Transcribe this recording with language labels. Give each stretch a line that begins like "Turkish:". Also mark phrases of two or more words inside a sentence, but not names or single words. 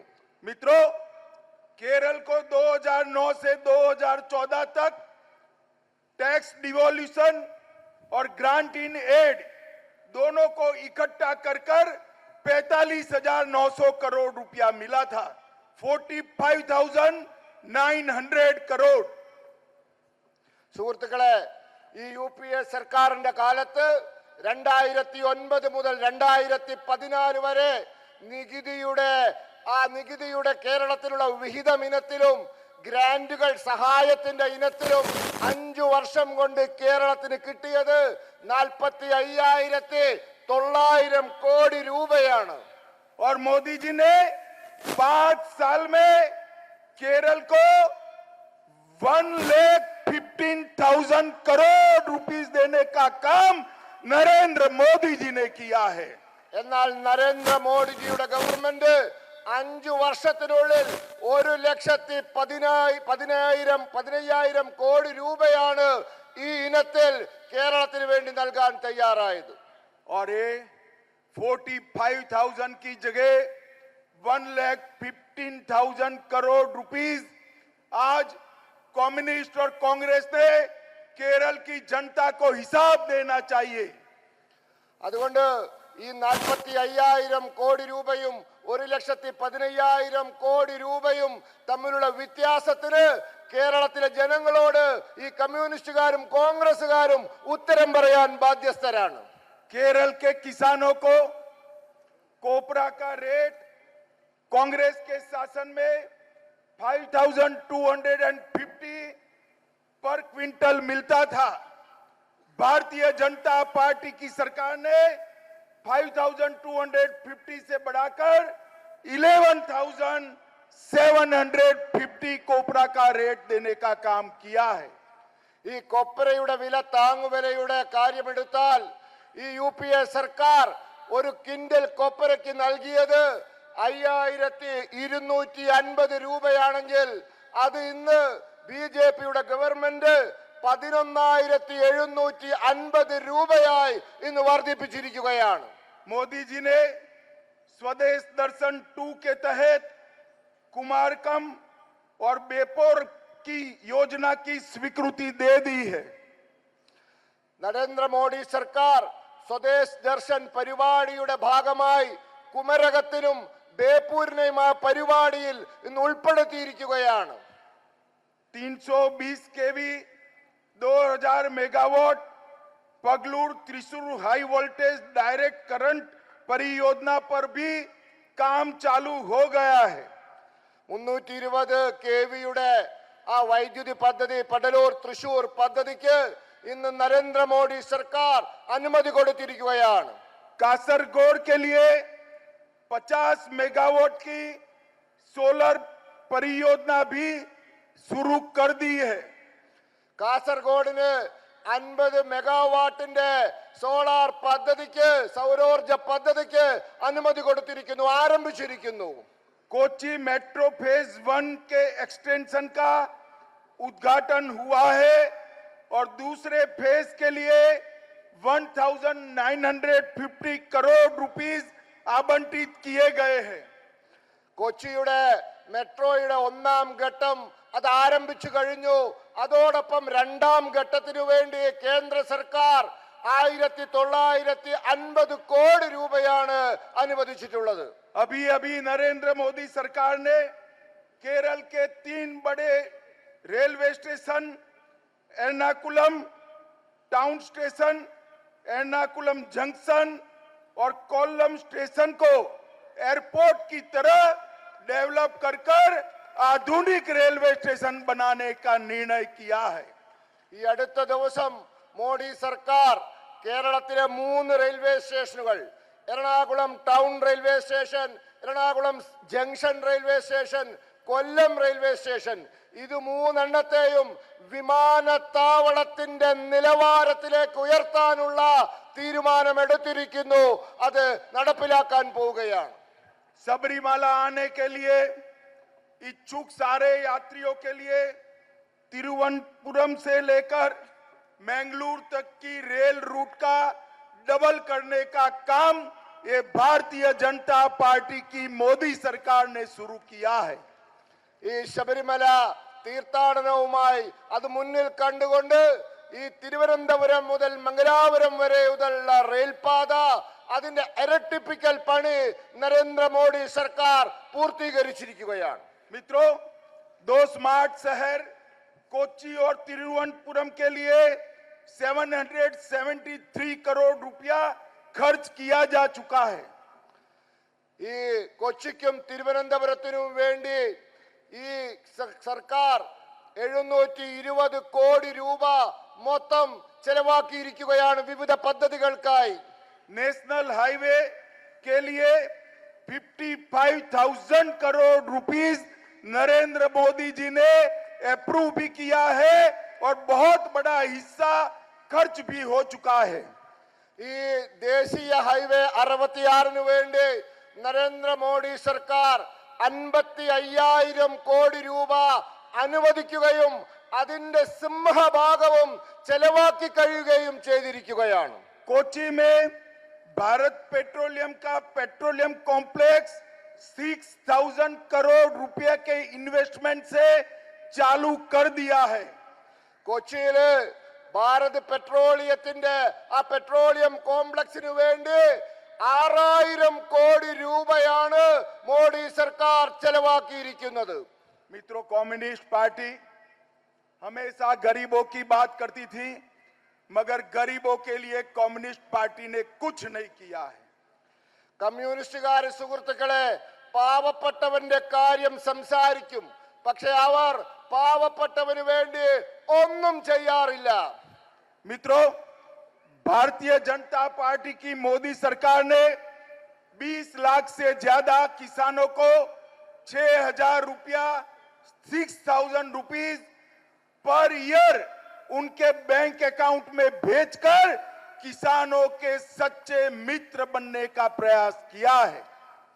Hindi: मित्रों, केरल को 2009 से 2014 तक
English: tax devolution
Hindi: और
English: grant in aid
Hindi: दोनों को इकट्ठा कर 45,900 करोड़ रुपया मिला था. 45,900 करोड़.
Malayalam: സുഹൃത്തുക്കളെ, ഈ യു.പി.എ സർക്കാരിന്റെ കാലത്ത് 2009 മുതൽ 2014 വരെ നികുതിയുടെ കേരളത്തിലുള്ള വിഹിതം ഇനത്തിലും ഗ്രാന്റുകൾ സഹായത്തിന്റെ ഇനത്തിലും 5 വർഷം കൊണ്ട് കേരളത്തിന് കിട്ടിയത് 45,900 കോടി രൂപയാണ്.
Hindi: और मोदी जी ने 5 साल में केरल को 1,15,000 करोड़ रुपीस देने का काम नरेंद्र मोदी जी ने किया है.
Malayalam: എന്നാൽ നരേന്ദ്രമോദിജിയുടെ ഗവൺമെന്റ് 5 വർഷത്തിനുള്ളിൽ 1,15,000 കോടി രൂപയാണ് ഈ ഇനത്തിൽ കേരളത്തിന് വേണ്ടി നൽകാൻ തയ്യാറായത്.
Hindi: और ये 45,000 की जगह 1,15,000 करोड़ रुपीस आज कम्युनिस्ट और कांग्रेस ने केरल की जनता को हिसाब देना चाहिए.
Malayalam: അതുകൊണ്ട് ഈ 45,000 കോടി രൂപയും 1,15,000 കോടി രൂപയും തമ്മിലുള്ള വ്യത്യാസത്തിന് കേരളത്തിലെ ജനങ്ങളോട് ഈ കമ്മ്യൂണിസ്റ്റുകാരും കോൺഗ്രസുകാരും ഉത്തരം പറയാൻ ബാധ്യസ്ഥരാണ്.
Hindi: केरल के किसानों को कोपरा का रेट कांग्रेस के शासन में 5,250
English: per quintal
Hindi: मिलता था. भारतीय जनता पार्टी की सरकार ने 5,250 से बढ़ाकर 11,750 कोपरा का रेट देने का काम किया है.
Malayalam: ഈ കൊപ്രയുടെ വില താങ്ങുവിലയുടെ കാര്യമെടുത്താൽ ഈ യു.പി.എ സർക്കാർ ഒരു കിൻഡൽ കൊപ്രയ്ക്ക് നൽകിയത് 5250 രൂപയാണെങ്കിൽ അത് ഇന്ന് ബിജെപിയുടെ ഗവൺമെന്റ് 11,750 രൂപയായി ഇന്ന് വർദ്ധിപ്പിച്ചിരിക്കുകയാണ്.
Hindi: मोदी जी ने स्वदेश दर्शन 2 के तहत कुमारकम और बेपोर की योजना की स्वीकृति दे दी है.
Malayalam: നരേന്ദ്രമോദി സർക്കാർ സ്വദേശ് ദർശൻ പരിപാടിയുടെ ഭാഗമായി കുമരകത്തിനും ബേപ്പൂരിനെയും ആ പരിപാടിയിൽ ഇന്ന് ഉൾപ്പെടുത്തിയിരിക്കുകയാണ്.
Hindi: 320 केवी 2000 मेगावाट पगलूर त्रिशूर
English: high voltage direct current
Hindi: परियोजना पर भी काम चालू हो गया है.
Malayalam: 320 കെവിയുടെ ആ വൈദ്യുതി പദ്ധതി പടലൂർ തൃശൂർ പദ്ധതിക്ക് ഇന്ന് നരേന്ദ്രമോദി സർക്കാർ അനുമതി കൊടുത്തിരിക്കുകയാണ്.
Hindi: कासरगोड के लिए 50 मेगावाट की सोलर परियोजना भी शुरू कर दी है.
Malayalam: കാസർഗോഡിന് 50 മെഗാവാട്ടിന്റെ സോളാർ പദ്ധതിക്ക് സൗരോർജ പദ്ധതിക്ക് അനുമതി കൊടുത്തിരിക്കുന്നു, ആരംഭിച്ചിരിക്കുന്നു.
Hindi: कोची मेट्रो फेज 1 के एक्सटेंशन का उद्घाटन हुआ है और दूसरे फेज के लिए 1950 करोड़ रुपीस आवंटित किए गए हैं.
Malayalam: കൊച്ചിയുടെ മെട്രോയുടെ ഒന്നാം ഘട്ടം അത് ആരംഭിച്ചു കഴിഞ്ഞു. അതോടൊപ്പം രണ്ടാം ഘട്ടത്തിനു വേണ്ടി കേന്ദ്ര സർക്കാർ 1950 കോടി രൂപയാണ് അനുവദിച്ചിട്ടുള്ളത്.
Hindi: अभी अभी नरेंद्र मोदी सरकार ने केरल के 3 बड़े
English: railway station
Hindi: एर्नाकुलम टाउन स्टेशन, एर्नाकुलम जंक्शन और कोल्लम स्टेशन को एयरपोर्ट की तरह डेवलप कर आधुनिक
English: railway station
Hindi: बनाने का निर्णय किया है.
Malayalam: ഈ അടുത്ത ദിവസം മോഡി സർക്കാർ കേരളത്തിലെ 3
English: railway stations,
Malayalam: എറണാകുളം ടൗൺ റെയിൽവേ സ്റ്റേഷൻ, എറണാകുളം ജംഗ്ഷൻ റെയിൽവേ സ്റ്റേഷൻ, കൊല്ലം റെയിൽവേ സ്റ്റേഷൻ, ഇത് 3 വിമാനത്താവളത്തിന്റെ നിലവാരത്തിലേക്ക് ഉയർത്താനുള്ള തീരുമാനമെടുത്തിരിക്കുന്നു. അത് നടപ്പിലാക്കാൻ പോവുകയാണ്.
Hindi: सबरीमाला आने के लिए इच्छुक सारे यात्रियों के लिए तिरुवनंतपुरम से लेकर मैंगलोर तक की
English: rail route
Hindi: का डबल करने का काम ये भारतीय जनता पार्टी की मोदी सरकार ने शुरू किया है.
Malayalam: ഈ ശബരിമല തീർത്ഥാടനവുമായി അത് മുന്നിൽ കണ്ടുകൊണ്ട് ഈ തിരുവനന്തപുരം മുതൽ മംഗലാപുരം വരെയുള്ള റെയിൽപാത അതിന്റെ ഇരട്ടിപ്പിക്കൽ പണി നരേന്ദ്രമോദി സർക്കാർ പൂർത്തീകരിച്ചിരിക്കുകയാണ്.
Hindi: मित्रों, 2 स्मार्ट शहर कोच्चि और तिरुवनंतपुरम के लिए 773 करोड़ रुपया खर्च किया जा चुका है.
Malayalam: ഈ കൊച്ചിക്കും തിരുവനന്തപുരത്തിനും വേണ്ടി ഈ സർക്കാർ 720 കോടി രൂപ മൊത്തം ചെലവാക്കിയിരിക്കുകയാണ് വിവിധ പദ്ധതികൾക്കായി.
English: national highway
Hindi: के लिए 55,000 करोड़ रुपीस नरेंद्र मोदी जी ने अप्रूव भी किया है और बहुत बड़ा हिस्सा खर्च भी हो चुका है.
Malayalam: ഈ ദേശീയ ഹൈവേ 66 വേണ്ടി നരേന്ദ്രമോദി സർക്കാർ 55,000 കോടി രൂപ അനുവദിക്കുകയും അതിന്റെ സിംഹഭാഗവും ചെലവാക്കി കഴിയുകയും ചെയ്തിരിക്കുകയാണ്.
Hindi: कोच्चि में भारत पेट्रोलियम का
English: petroleum complex
Hindi: 6,000 करोड़ रुपए के इन्वेस्टमेंट से चालू कर दिया है.
Malayalam: കൊച്ചിയില് ഭാരത് പെട്രോളിയത്തിന്റെ ആ
English: petroleum complex
Malayalam: വേണ്ടി 6,000 കോടി രൂപയാണ് മോഡി സർക്കാർ ചെലവാക്കിയിരിക്കുന്നത്.
Hindi: मित्रों, कम्युनिस्ट पार्टी हमेशा गरीबों की बात करती थी, मगर गरीबों के लिए कम्युनिस्ट पार्टी ने कुछ नहीं किया है.
Malayalam: കമ്മ്യൂണിസ്റ്റുകാരെ സുഹൃത്തുക്കളെ, പാവപ്പെട്ടവന്റെ കാര്യം സംസാരിക്കും, പക്ഷെ അവർ പാവപ്പെട്ടവന് വേണ്ടി ഒന്നും ചെയ്യാറില്ല.
Hindi: मित्रों, भारतीय जनता पार्टी की मोदी सरकार ने 20 लाख से ज्यादा किसानों को 6,000 रुपया 6,000
English: rupees per year
Hindi: उनके
English: bank account
Hindi: में भेजकर किसानों के सच्चे मित्र बनने का प्रयास किया है.